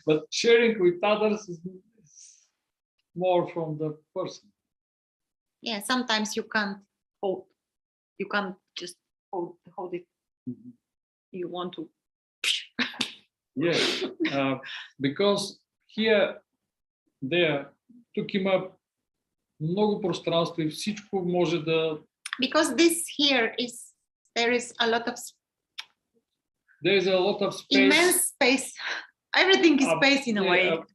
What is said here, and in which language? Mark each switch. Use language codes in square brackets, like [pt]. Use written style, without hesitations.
[en] But sharing with others is more from the person. yeah, sometimes you can't just hold it. Mm-hmm. You want to. Yes, because here, there, [bg] тук има много пространство и всичко може да. [en] Because this here there is a lot of. There is a lot of space. Immense space. Everything is space in a way.